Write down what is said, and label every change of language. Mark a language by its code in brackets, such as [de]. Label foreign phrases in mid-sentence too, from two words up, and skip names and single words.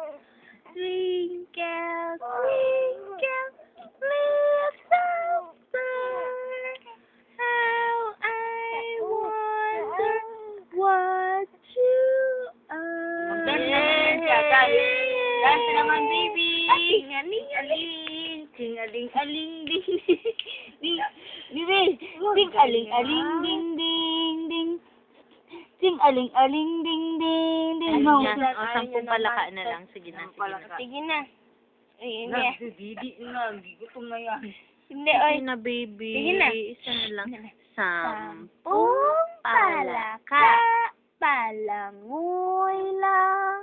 [en] Twinkle, twinkle, little star, how I wonder what you are. [tl] Dance naman, baby. Ting-aling-aling, ting-aling-aling, ding, ding, Bibi, ting-aling-aling, ding, ding, ding. Ting-aling-aling, ding, ding, ding. Ano No, yan? sampung palaka na lang. Sige na, sige na. Sige na. Ay, hindi. Didi na, gutom na yan. Hindi, oy. Sige na, baby. Sige na. Isa na lang. Sampung palaka, palangoy lang.